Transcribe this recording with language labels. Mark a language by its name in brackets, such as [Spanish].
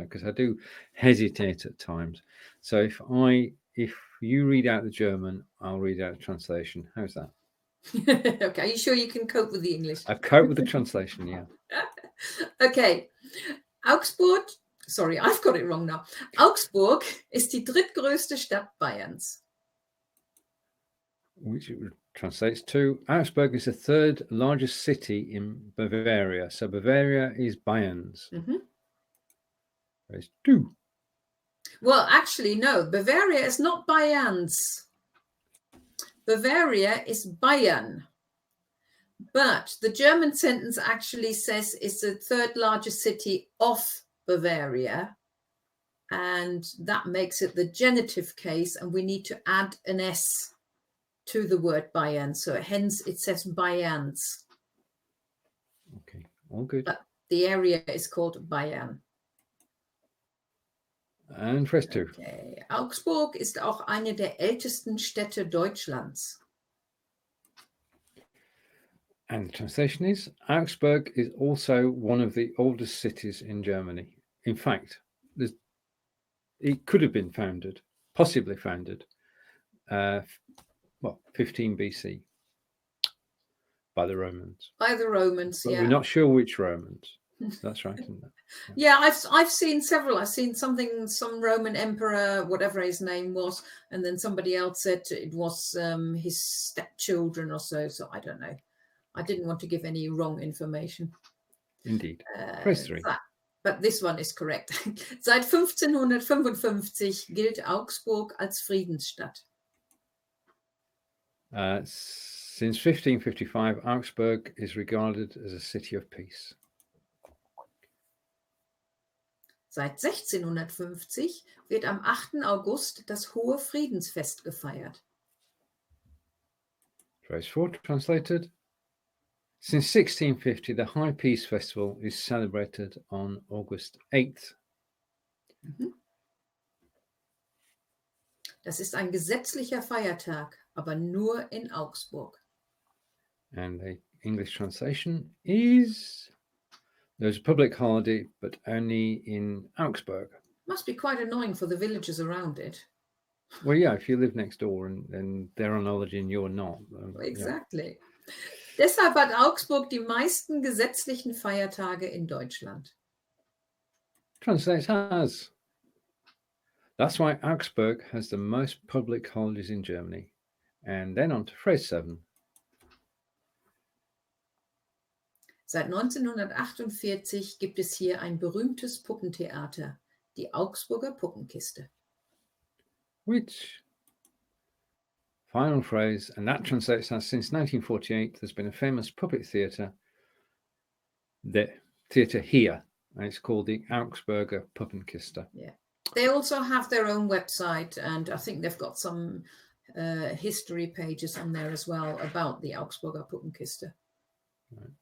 [English] Because I do hesitate at times. So if you read out the German, I'll read out the translation. How's that? Okay. Are you sure you can cope with the English? I cope with the translation, yeah. Okay. Augsburg. Sorry, I've got it wrong now. [German] Augsburg ist die drittgrößte Stadt Bayerns. [English] Which translates to Augsburg is the 3rd largest city in Bavaria. So Bavaria is Bayerns. There's 2. Well, actually, no. Bavaria is not Bayerns. Bavaria is Bayern. But the German sentence actually says it's the 3rd largest city of Bavaria. And that makes it the genitive case. And we need to add an S to the word Bayern. So hence it says Bayerns. Okay, all good. But the area is called Bayern. And phrase 2. Okay. [German] Augsburg ist auch eine der ältesten Städte Deutschlands. [English] And the translation is Augsburg is also one of the oldest cities in Germany. In fact, it could have been possibly founded, 15 BC by the Romans. By the Romans, but yeah. We're not sure which Romans. That's right, isn't it? Yeah, I've seen several. I've seen some Roman emperor, whatever his name was, and then somebody else said it was his stepchildren or so. So I don't know. I didn't want to give any wrong information. Indeed. Phrase 3. But this one is correct. [German] Seit 1555 gilt Augsburg als Friedensstadt. [English] Since 1555, Augsburg is regarded as a city of peace. [German] Seit 1650 wird am 8. August das Hohe Friedensfest gefeiert. [English] Phrase 4 translated. Since 1650, the High Peace Festival is celebrated on August 8th. [German] Das ist ein gesetzlicher Feiertag, aber nur in Augsburg. [English] And the English translation is There's a public holiday, but only in Augsburg. Must be quite annoying for the villagers around it. Well, yeah, if you live next door and they're on holiday and you're not. Exactly. [German] Deshalb hat Augsburg die meisten gesetzlichen Feiertage in Deutschland. [English] Translates as. That's why Augsburg has the most public holidays in Germany. And then on to phrase 7. [German] Seit 1948 gibt es hier ein berühmtes Puppentheater, die Augsburger Puppenkiste. [English] Which final phrase, and that translates as since 1948, there's been a famous puppet theatre, the theatre here, and it's called the Augsburger Puppenkiste. Yeah. They also have their own website, and I think they've got some history pages on there as well about the Augsburger Puppenkiste. Right.